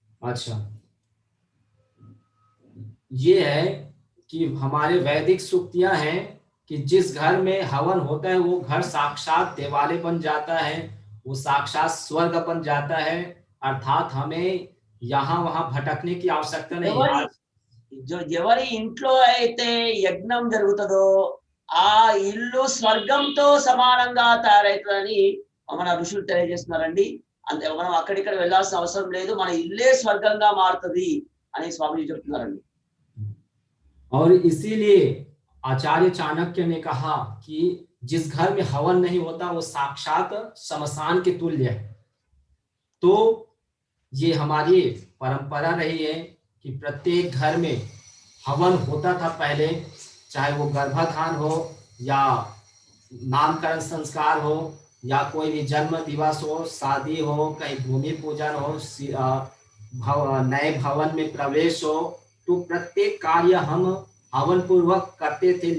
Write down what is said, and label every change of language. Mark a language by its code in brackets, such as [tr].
[hi] अच्छा, ये है कि हमारे वैदिक सूक्तियां हैं कि जिस घर में हवन होता है वो घर साक्षात देवालय बन जाता है, वो साक्षात स्वर्ग बन जाता है, अर्थात हमें यहाँ वहां भटकने की आवश्यकता नहीं। [te] ఎవరి ఎవరి ఇంట్లో అయితే యజ్ఞం జరుగుతుందో ఆ ఇల్లు స్వర్గంతో సమానంగా తయారవుతుందని మన ఋషులు తెలియజేస్తున్నారండి. అంతే, మనం అక్కడిక్కడ వెళ్ళాల్సిన అవసరం లేదు, మన ఇల్లే స్వర్గంగా మారుతుంది అని స్వామిజీ చెప్తున్నారండి. [hi] और इसीलिए आचार्य चाणक्य ने कहा कि जिस घर में हवन नहीं होता वो साक्षात शमशान के तुल्य है। तो ये हमारी परंपरा रही है कि प्रत्येक घर में हवन होता था पहले, चाहे वो गर्भाधान हो या नामकरण संस्कार हो या कोई भी जन्म दिवस हो, शादी हो, कहीं भूमि पूजन हो, नए भवन में प्रवेश हो, तो प्रत्येक कार्य हम हवन पूर्वक करते थे।